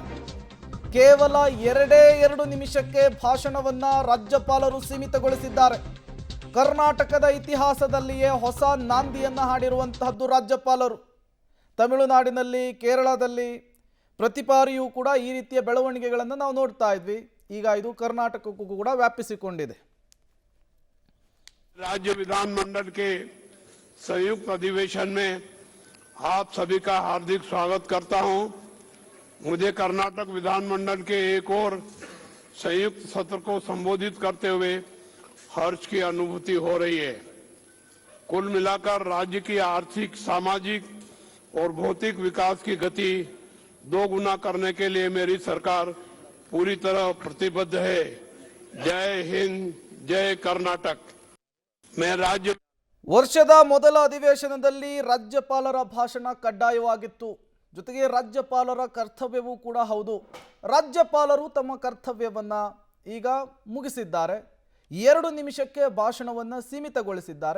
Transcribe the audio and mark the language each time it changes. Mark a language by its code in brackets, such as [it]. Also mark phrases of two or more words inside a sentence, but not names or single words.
[kn] ಕೇವಲ 2 ನಿಮಿಷಕ್ಕೆ ಭಾಷಣವನ್ನು ರಾಜ್ಯಪಾಲರು ಸೀಮಿತಗೊಳಿಸಿದ್ದಾರೆ. ಕರ್ನಾಟಕದ ಇತಿಹಾಸದಲ್ಲಿಯೇ ಹೊಸ ನಾಂದಿಯನ್ನು ಹಾಡಿರುವಂತಹದ್ದು ರಾಜ್ಯಪಾಲರು. ತಮಿಳುನಾಡಿನಲ್ಲಿ ಕೇರಳದಲ್ಲಿ ಪ್ರತಿ ಬಾರಿಯೂ ಕೂಡ ಈ ರೀತಿಯ ಬೆಳವಣಿಗೆಗಳನ್ನು ನಾವು ನೋಡ್ತಾ ಇದ್ವಿ. ಈಗ ಇದು ಕರ್ನಾಟಕಕ್ಕೂ ಕೂಡ ವ್ಯಾಪಿಸಿಕೊಂಡಿದೆ. [hi] राज्य विधानमंडल के संयुक्त अधिवेशन में आप सभी का हार्दिक स्वागत करता हूं। मुझे कर्नाटक विधानमंडल के एक और संयुक्त सत्र को संबोधित करते हुए हर्ष की अनुभूति हो रही है। कुल मिलाकर राज्य की आर्थिक, सामाजिक और भौतिक विकास की गति 2 गुना करने के लिए मेरी सरकार पूरी तरह प्रतिबद्ध है। जय हिंद, जय कर्नाटक। [kn] ವರ್ಷದ ಮೊದಲ ಅಧಿವೇಶನದಲ್ಲಿ ರಾಜ್ಯಪಾಲರ ಭಾಷಣ ಕಡ್ಡಾಯವಾಗಿತ್ತು. ಜೊತೆಗೆ ರಾಜ್ಯಪಾಲರ ಕರ್ತವ್ಯವೂ ಕೂಡ ಹೌದು. ರಾಜ್ಯಪಾಲರು ತಮ್ಮ ಕರ್ತವ್ಯವನ್ನು ಈಗ ಮುಗಿಸಿದ್ದಾರೆ. 2 ನಿಮಿಷಕ್ಕೆ ಭಾಷಣವನ್ನು ಸೀಮಿತಗೊಳಿಸಿದ್ದಾರೆ.